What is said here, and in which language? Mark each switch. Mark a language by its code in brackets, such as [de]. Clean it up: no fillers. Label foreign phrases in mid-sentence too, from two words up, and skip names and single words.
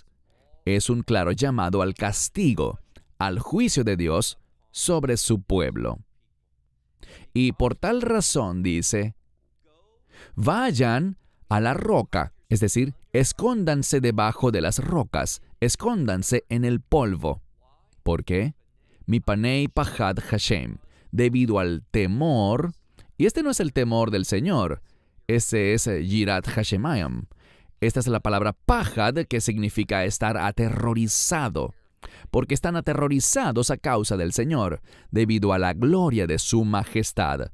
[es] Es un claro llamado al castigo, al juicio de Dios sobre su pueblo. Y por tal razón dice, vayan a la roca, es decir, escóndanse debajo de las rocas, escóndanse en el polvo. ¿Por qué? [he] מפני פחד השם, [es] debido al temor, y este no es el temor del Señor, ese es [he] יראת השמים. [es] Esta es la palabra pachad, que significa estar aterrorizado, porque están aterrorizados a causa del Señor, debido a la gloria de su majestad.